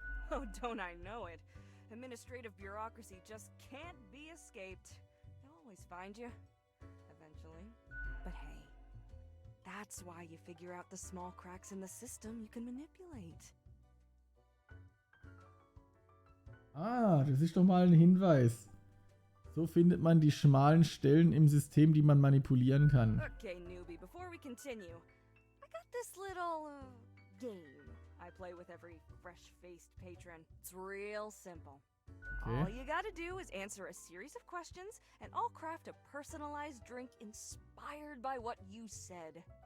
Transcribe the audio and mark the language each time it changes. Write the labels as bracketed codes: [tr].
[en] Oh, don't I know it. Administrative bureaucracy just can't be escaped. They'll always find you. Eventually. But hey, that's why you figure out the small cracks in the system you can manipulate. [de] Ah, das ist doch mal ein Hinweis. So findet man die schmalen Stellen im System, die man manipulieren kann. [en] Okay, newbie, before we continue, I got this little game I play with every fresh-faced patron. It's real simple. Okay. All you gotta do is answer a series of questions, and I'll craft a personalized drink inspired by what you said.